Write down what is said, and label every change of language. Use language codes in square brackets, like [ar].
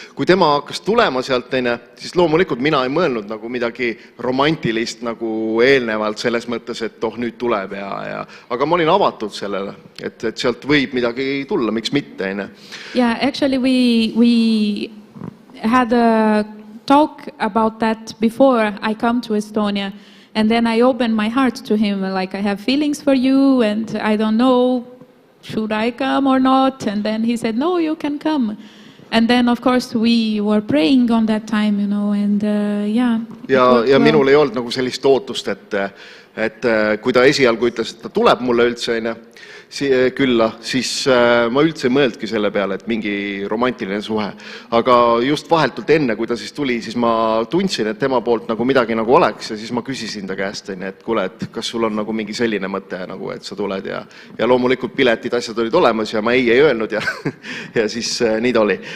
[et] Kui tema hakkas tulema sealt, siis loomulikult mina ei mõelnud nagu midagi romantilist nagu eelnevalt selles mõttes, et nüüd tuleb. Aga ma olin avatud sellele, et sealt võib midagi tulla, miks mitte. [en] Yeah, actually we had a talk about that before I come to Estonia. And then I opened my heart to him, like I have feelings for you and I don't know, should I come or not? And then he said, no, you can come. And then of course we were praying on that time, and yeah. [et] Ja minul ei olnud nagu sellist ootust, et kui ta esialgu ütles, et ta tuleb mulle üldse külla, siis ma üldse ei mõeldki selle peale, et mingi romantiline suhe. Aga just vahetult enne, kui ta siis tuli, siis ma tundsin, et tema poolt nagu midagi nagu oleks ja siis ma küsisin ta käest, et kuule, et kas sul on nagu mingi selline mõte, nagu, et sa tuled ja loomulikult piletid, asjad olid olemas ja ma ei öelnud ja siis nii ta oli.